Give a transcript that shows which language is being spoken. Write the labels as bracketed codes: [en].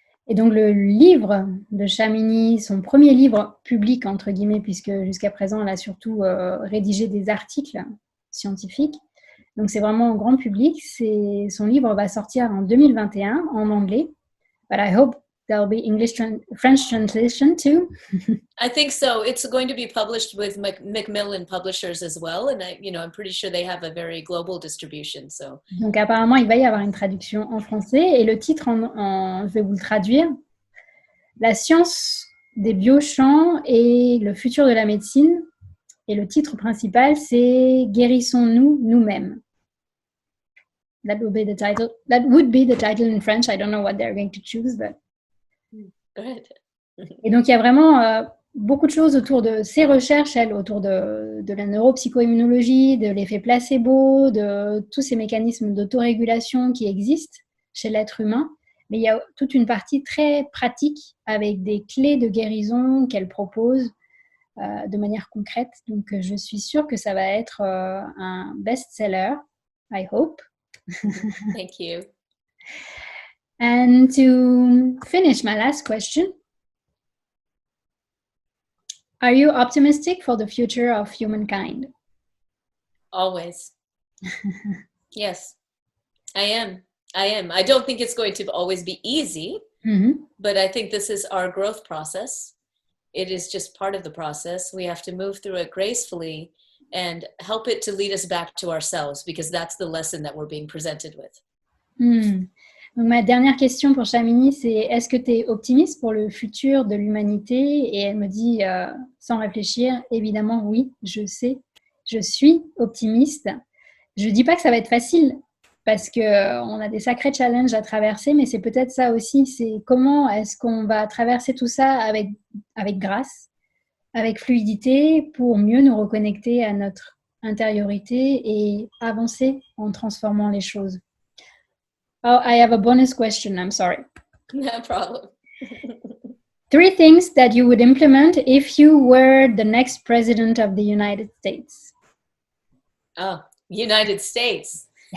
[fr] Et donc le livre de Shamini, son premier livre public, entre guillemets, puisque jusqu'à présent, elle a surtout rédigé des articles scientifiques. Donc c'est vraiment grand public. Son livre va sortir en 2021 en anglais. [en] But I hope there'll be French translation too. I think so. It's going to be published with Macmillan Publishers as well, and I'm pretty sure they have a very global distribution. So. [fr] Donc apparemment, il va y avoir une traduction en français et le titre, je vais vous le traduire. La science des biochamps et le futur de la médecine. Et le titre principal, c'est Guérissons-nous nous-mêmes. [en] That would be the title. That would be the title in French. I don't know what they're going to choose, but. Good. [fr] Et donc il y a vraiment beaucoup de choses autour de ces recherches, autour de la neuro-psycho-immunologie, de l'effet placebo, de tous ces mécanismes d'autorégulation qui existent chez l'être humain. Mais il y a toute une partie très pratique avec des clés de guérison qu'elle propose de manière concrète. Donc je suis sûre que ça va être un best-seller, [en] I hope. Thank you. And to finish, my last question. Are you optimistic for the future of humankind? Always. Yes, I am. I don't think it's going to always be easy, but I think this is our growth process. It is just part of the process. We have to move through it gracefully and help it to lead us back to ourselves, because that's the lesson that we're being presented with. [fr] Donc, ma dernière question pour Shamini, c'est est-ce que tu es optimiste pour le futur de l'humanité? Et elle me dit, sans réfléchir, évidemment oui, je sais, je suis optimiste. Je ne dis pas que ça va être facile, parce qu'on a des sacrés challenges à traverser, mais c'est peut-être ça aussi, c'est comment est-ce qu'on va traverser tout ça avec grâce, avec fluidité, pour mieux nous reconnecter à notre intériorité et avancer en transformant les choses. [en] Oh, I have a bonus question. I'm sorry. No problem. 3 things that you would implement if you were the next president of the United States. Oh, United States.